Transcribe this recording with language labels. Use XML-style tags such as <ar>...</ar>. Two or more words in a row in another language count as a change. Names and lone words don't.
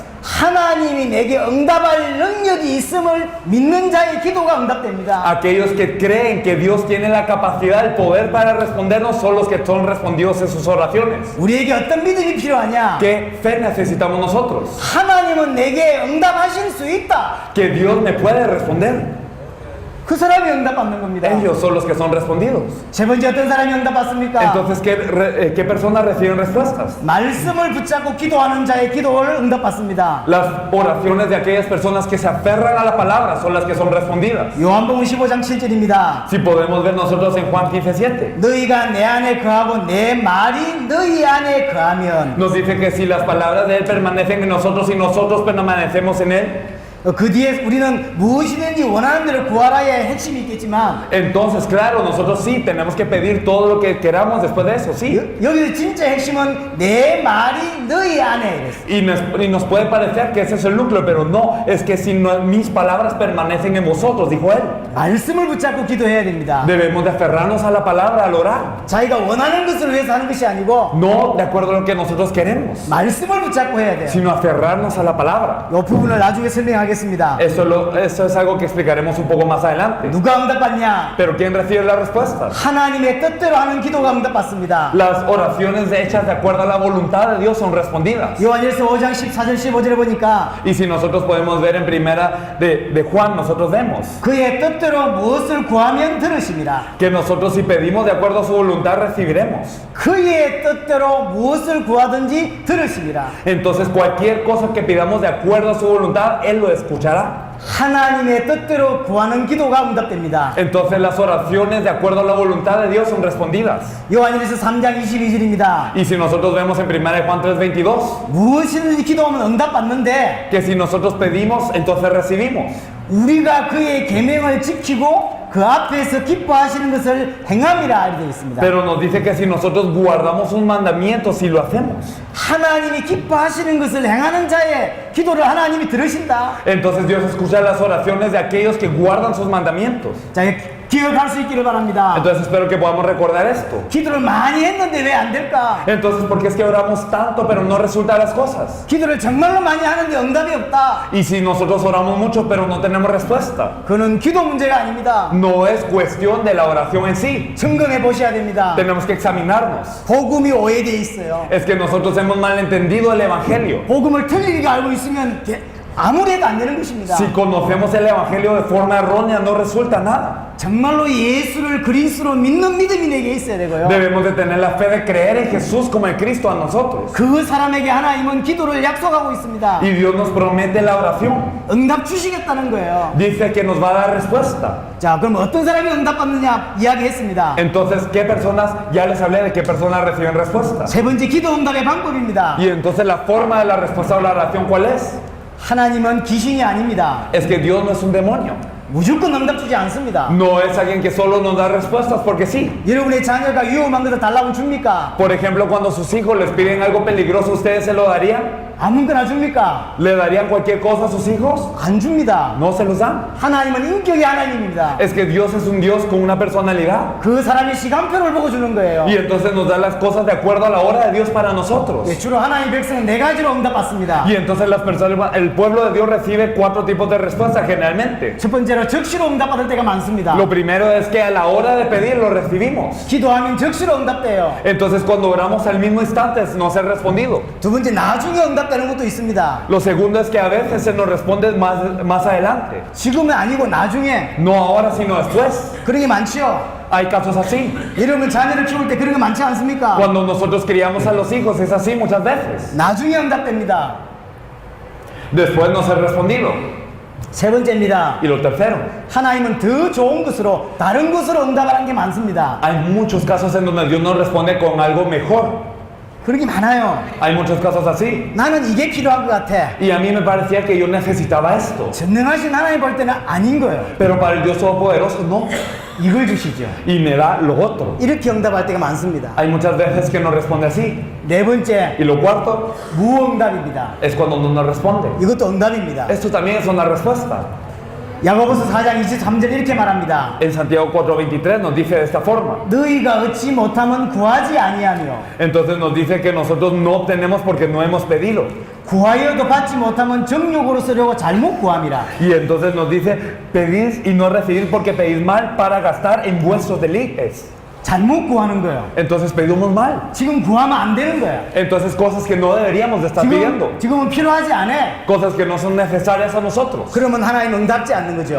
<ko>하나님이 내게 응답할 능력이 있음을 믿는 자의 기도가 응답됩니다.</ko> <es>Aquellos que creen que Dios tiene la capacidad, el poder para respondernos, son los que son respondidos en sus oraciones.</es> <ko>우리에게 어떤 믿음이 필요하냐?</ko> <es>¿Qué fe necesitamos nosotros?</es> <ko>하나님은 내게 응답하실 수 있다.</ko> <es>Que Dios me puede responder.</es> <ko>그 사람이 응답받는 겁니다.</ko> <es>Ellos son los que son respondidos.</es> <ko>세 번째 어떤 사람이 응답받습니까?</ko> <es>Entonces, ¿qué personas reciben respuestas?</es> <ko>말씀을 붙잡고 기도하는 자의 기도를 응답받습니다.</ko> <es>Las oraciones de aquellas personas que se aferran a la palabra son las que son respondidas.</es> <ko>요한복음 15장 7절입니다.</ko> <es>Si podemos ver nosotros en Juan 15:7.</es> <ko>너희가 내 안에 거하고 내 말이 너희 안에 거하면</ko> <es>Nos dice que si las palabras de Él permanecen en nosotros y nosotros permanecemos en Él,</es> <ko>그 뒤에 우리는 무엇이든지 원하는 대로 구하라의 핵심이 있겠지만</ko> <es>entonces, claro, nosotros sí tenemos que pedir todo lo que queramos después de eso, sí.</es> <ko>여기서 진짜 핵심은 내 말이 너희 안에 이랬어요.</ko> <es>Y nos puede parecer que ese es el núcleo, pero no, es que si mis palabras permanecen en vosotros, dijo Él.</es> <ko>말씀을 붙잡고 기도해야 됩니다.</ko> <es>Debemos de aferrarnos a la palabra al orar,</es> <ko>자기가 원하는 것을 위해서 하는 것이 아니고</ko> <es>no de acuerdo a lo que nosotros queremos,</es> <ko>말씀을 붙잡고 해야 돼요.</ko> <es>sino aferrarnos a la palabra.</es> <ko>이 부분을 나중에 설명하겠습니다.</ko> <es>Eso es algo que explicaremos un poco más adelante.</es> <ko>누가 응답받냐?</ko> <es>Pero ¿quién recibe las respuestas?</es> <ko>하나님의 뜻대로 하는 기도가 응답받습니다.</ko> <es>Las oraciones hechas de acuerdo a la voluntad de Dios son respondidas.</es> <ko>요한일서 5장 14절 15절에 보니까</ko> <es>Y si nosotros podemos ver en primera de Juan, nosotros vemos</es> <ko>그의 뜻대로 무엇을 구하면 들으심이라.</ko> <es>que nosotros si pedimos de acuerdo a su voluntad recibiremos.</es> <ko>그의 뜻대로 무엇을 구하든지 들으심이라.</ko> <es>Entonces cualquier cosa que pidamos de acuerdo a su voluntad, Él lo escuchará.</es> <ko>하나님의 뜻대로 구하는 기도가 응답됩니다.</ko> <es>Entonces las oraciones de acuerdo a la voluntad de Dios son respondidas.</es> <ko>요한일서 3장 22절입니다.</ko> <es>Y si nosotros vemos en primera de Juan 3:22</es> <ko>무엇이든지 기도하면 응답받는데</ko> <es>que si nosotros pedimos, entonces recibimos.</es> <ko>우리가 그의 계명을 지키고 그 앞에서 기뻐하시는 것을 행함이라 이렇게 되어 있습니다.</ko> <es>Pero nos dice que si nosotros guardamos un mandamiento, si lo hacemos,</es> <ko>하나님이 기뻐하시는 것을 행하는 자의 기도를 하나님이 들으신다.</ko> <es>entonces Dios escucha las oraciones de aquellos que guardan sus mandamientos.</es> <ko>자, 기억할 수 있기를 바랍니다.</ko> <es>Entonces espero que podamos recordar esto.</es> <ko>기도를 많이 했는데 왜 안 될까?</ko> <es>Entonces, ¿por qué es que oramos tanto pero no resultan las cosas?</es> <ko>기도를 정말로 많이 하는데 응답이 없다.</ko> <es>Y si nosotros oramos mucho pero no tenemos respuesta,</es> <ko>그는 기도 문제가 아닙니다.</ko> <es>no es cuestión de la oración en sí.</es> <ko>점검해 보셔야 됩니다.</ko> <es>Tenemos que examinarnos.</es> <ko>복음이 오해되어 있어요.</ko> <es>Es que nosotros hemos malentendido el Evangelio.</es> <ko>복음을 틀리게 알고 있으면 아무리 해도 안 되는 것입니다.</ko> <es>Si conocemos el Evangelio de forma errónea, no resulta nada.</es> <ko>정말로 예수를 그리스도로 믿는 믿음이 내게 있어야 되고요.</ko> <es>Debemos de tener la fe de creer en Jesús como el Cristo a nosotros.</es> <ko>그 사람에게 하나님은 기도를 약속하고 있습니다.</ko> <es>Y Dios nos promete la oración.</es> <ko>응답 주시겠다는 거예요.</ko> <es>Dice que nos va a dar respuesta.</es> <ko>자, 그럼 어떤 사람이 응답받느냐 이야기했습니다.</ko> <es>Entonces, ¿qué personas? Ya les hablé de qué personas reciben respuesta.</es> <ko>세 번째 기도 응답의 방법입니다.</ko> <es>Y entonces la forma de la respuesta o la oración, ¿cuál es?</es> <ko>하나님은 귀신이 아닙니다.</ko> <es>Es que Dios no es un demonio.</es> <ko>무조건 응답 주지 않습니다.</ko> <es>No es alguien que solo nos da respuestas porque sí.</es> <ko>여러분의 자녀가 위험한 것을 달라고 줍니까?</ko> <es>Por ejemplo, cuando sus hijos les piden algo peligroso, ¿ustedes se lo darían?</es> <ko>아무거나 줍니까?</ko> <es>¿Le darían cualquier cosa a sus hijos?</es> <ko>안 줍니다.</ko> <es>No se los dan.</es> <ko>하나님은 인격의 하나님입니다.</ko> <es>Es que Dios es un Dios con una personalidad.</es> <ko>그 사람의 시간표를 보고 주는 거예요.</ko> <es>Y entonces nos da las cosas de acuerdo a la hora de Dios para nosotros.</es> <ko>예, 주로 하나님 백성은 네 가지로 응답받습니다.</ko> <es>Y entonces las personas, el pueblo de Dios recibe 4 tipos de respuesta generalmente.</es> <ko>첫 번째로 적시로 응답받을 때가 많습니다.</ko> <es>Lo primero es que a la hora de pedir lo recibimos.</es> <ko>기도하면 적시로 응답돼요.</ko> <es>Entonces cuando oramos al mismo instante no se ha respondido.</es> <ko>두 번째 나중에 응답되는 것도 있습니다.</ko> <es>Lo segundo es que a veces se nos responde más adelante.</es> <ko>지금은 아니고 나중에</ko> <es>No ahora sino después.</es> <ko>그런 게 많지요.</ko> <es>Hay casos así.</es> <ko>여러분 자녀를 키울 때 그런 거 많지 않습니까?</ko> <es>Cuando nosotros criamos a los hijos es así muchas veces.</es> <ko>나중에 응답됩니다.</ko> <es>Después no se ha respondido.</es> <ko>세 번째입니다.</ko> <es>Y lo tercero.</es> <ko>하나님은 더 좋은 것으로 다른 것으로 응답하는 게 많습니다.</ko> <es>Hay muchos casos en donde Dios nos responde con algo mejor.</es> <ko>그런 게 많아요.</ko> <es>Hay muchos casos así.</es> <ko>나는 이게 필요한 것 같아.</ko> <es>Y a mí me parecía que yo necesitaba esto.</es> <ko>전능하신 하나님 볼 때는 아닌 거예요.</ko> <es>Pero para el Dios Todopoderoso no.</es> <ko>이걸 주시죠.</ko> <es>Y me da lo otro.</es> <ko>이렇게 응답할 때가 많습니다.</ko> <es>Hay muchas veces que no responde así.</es> <ko>네 번째,</ko> <es>Y lo cuarto</es> <ko>무응답입니다.</ko> <es>es cuando no nos responde.</es> <ko>이것도 응답입니다.</ko> <es>Esto también es una respuesta.</es> <ko>야고보서 4장 23절 이렇게 말합니다.</ko> <es>En Santiago 4:23 nos dice de esta forma.</es> <ko>너희가 얻지 못하면 구하지 아니하며</ko> <es>Entonces nos dice que nosotros no obtenemos porque no hemos pedido.</es> <ko>구하여도 받지 못하면 정욕으로 쓰려고 잘못 구함이라.</ko> <es>Y entonces nos dice, pedís y no recibís porque pedís mal para gastar en vuestros deleites.</es> <ko>잘못 구하는 거예요.</ko> <es>Entonces pedimos mal.</es> <ko>지금 구하면 안 되는 거야.</ko> <es>Entonces cosas que no deberíamos de estar pidiendo.</es> <ko>지금은 필요하지 않아.</ko> <es>Cosas que no son necesarias a nosotros.</es> <ko>그러면 하나님 응답지 않는 거죠.</ko>